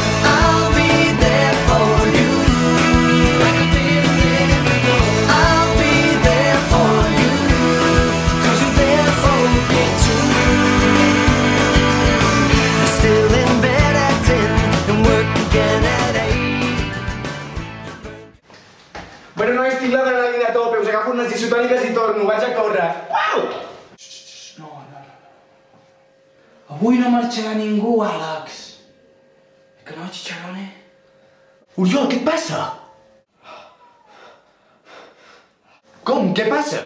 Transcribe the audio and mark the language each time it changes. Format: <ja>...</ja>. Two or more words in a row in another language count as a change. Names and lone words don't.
<en>I'll be there for you like I've been there before. I'll be there for you 'cause you're there for me too. You're still in bed at 10 and work again at 8.</en> <ca>Bueno, nois, tinc l'adrenalina a tope, us agafo unes isotòniques i torno, vaig a córrer. Uau! No. Avui no marxarà ningú, Àlex. Que no, Chicharone? Oriol, què et passa? Com? Què passa?</ca>